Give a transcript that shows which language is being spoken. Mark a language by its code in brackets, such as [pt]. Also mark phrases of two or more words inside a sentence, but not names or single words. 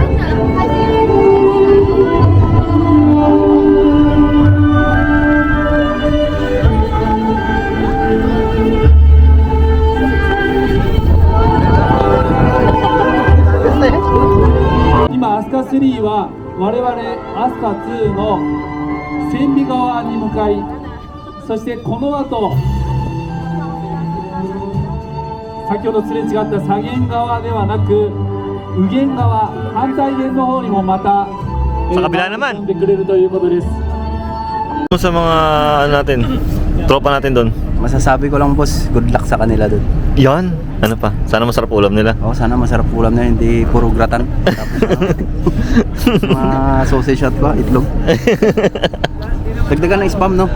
[ja] 今飛鳥3は我々飛鳥2の千里川に向かい、そしてこの後先ほどすれ違った左舷側ではなく右舷側、反対舷の方にもまた [tl] Sa kabila naman. [ja] 飛んでくれるということです。 [tl] Sa mga ano natin, tropa natin doon. Masasabi ko lang boss, [en] good luck [tl] sa kanila dun. Yan. Ano pa? Sana masarap ulam nila. Oh, sana masarap ulam na, hindi puro gratan. Tapos mga sausage at ba, itlog. Dagdagan ng spam, no?